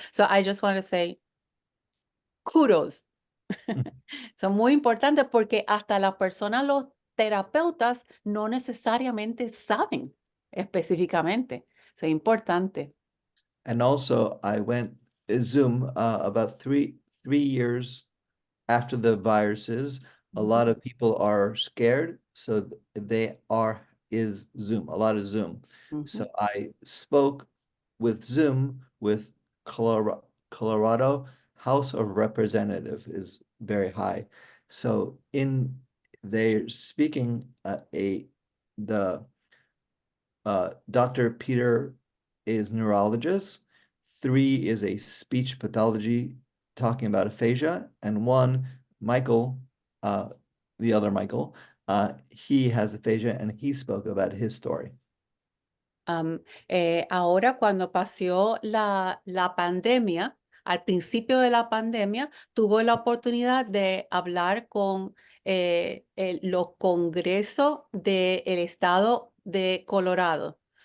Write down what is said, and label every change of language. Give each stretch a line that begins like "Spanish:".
English: So I just want to say kudos.
Spanish: Son muy importantes porque hasta las personas, los terapeutas, no necesariamente saben específicamente. Es importante.
English: And also, I went Zoom about three years after the viruses. A lot of people are scared, so is Zoom, a lot of Zoom. So I spoke with Zoom with Colorado House of Representative is very high. So they're speaking the Dr. Peter is neurologist, 3 is a speech pathology talking about aphasia, and 1, Michael, the other Michael, he has aphasia and he spoke about his story.
Spanish: Ahora cuando pasó la pandemia, al principio de la pandemia, tuvo la oportunidad de hablar con los congresos del estado de Colorado.